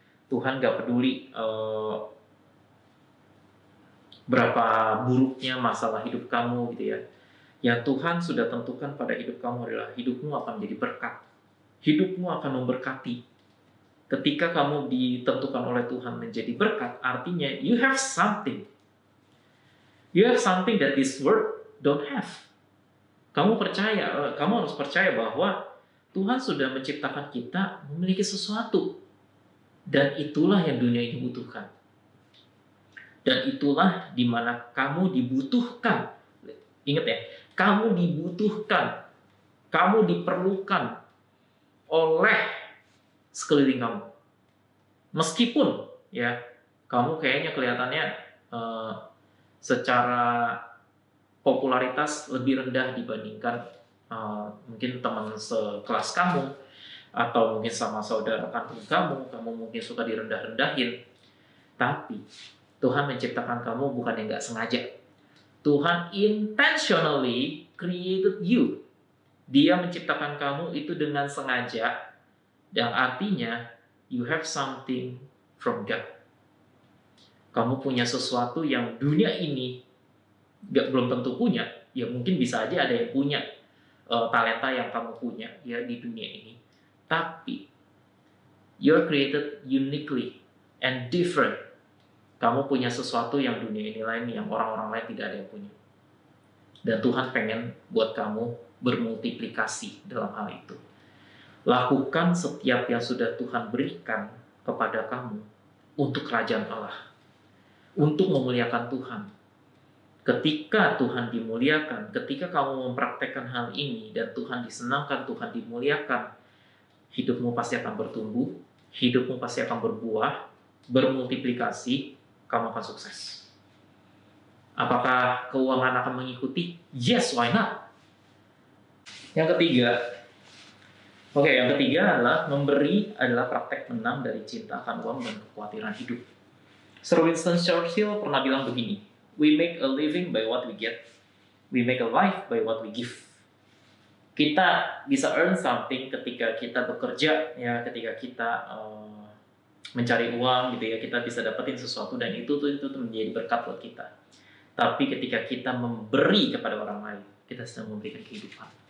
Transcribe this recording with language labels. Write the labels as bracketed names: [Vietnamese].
[Indonesian] Tuhan gak peduli berapa buruknya masalah hidup kamu gitu ya. Yang Tuhan sudah tentukan pada hidup kamu adalah hidupmu akan menjadi berkat. Hidupmu akan memberkati. Ketika kamu ditentukan oleh Tuhan menjadi berkat, artinya [English] you have something. You have something that this world don't have. [Indonesian] Kamu harus percaya bahwa Tuhan sudah menciptakan kita memiliki sesuatu. Dan itulah yang dunia ini butuhkan. Dan itulah di mana kamu dibutuhkan. Ingat ya, kamu dibutuhkan. Kamu diperlukan oleh sekeliling kamu. Meskipun ya kamu kayaknya kelihatannya secara popularitas lebih rendah dibandingkan mungkin teman sekelas kamu, atau mungkin sama saudara kandung kamu mungkin suka direndah-rendahin. Tapi Tuhan menciptakan kamu bukan yang nggak sengaja. [English] Tuhan intentionally created you. [Indonesian] Dia menciptakan kamu itu dengan sengaja, yang artinya [English] you have something from God. [Indonesian] Kamu punya sesuatu yang dunia ini belum tentu punya. Ya mungkin bisa aja ada yang punya talenta yang kamu punya ya di dunia ini. Tapi [English] you're created uniquely and different. [Indonesian] Kamu punya sesuatu yang dunia ini lain, yang orang-orang lain tidak ada yang punya. Dan Tuhan pengen buat kamu bermultiplikasi dalam hal itu. Lakukan setiap yang sudah Tuhan berikan kepada kamu untuk kerajaan Allah, untuk memuliakan Tuhan. Ketika Tuhan dimuliakan, ketika kamu mempraktekkan hal ini dan Tuhan disenangkan, Tuhan dimuliakan, hidupmu pasti akan bertumbuh, hidupmu pasti akan berbuah, bermultiplikasi, kamu akan sukses. Apakah keuangan akan mengikuti? [English] Yes, why not? [Indonesian] Yang ketiga adalah memberi adalah praktek menang dari cinta akan uang dan kekhawatiran hidup. [English] Sir Winston Churchill [Indonesian] pernah bilang begini, [English] we make a living by what we get, we make a life by what we give. [Indonesian] Kita bisa [English] earn something [Indonesian] ketika kita bekerja, ya, ketika kita mencari uang gitu ya, kita bisa dapetin sesuatu dan itu menjadi berkat buat kita. Tapi ketika kita memberi kepada orang lain, kita sedang memberikan kehidupan.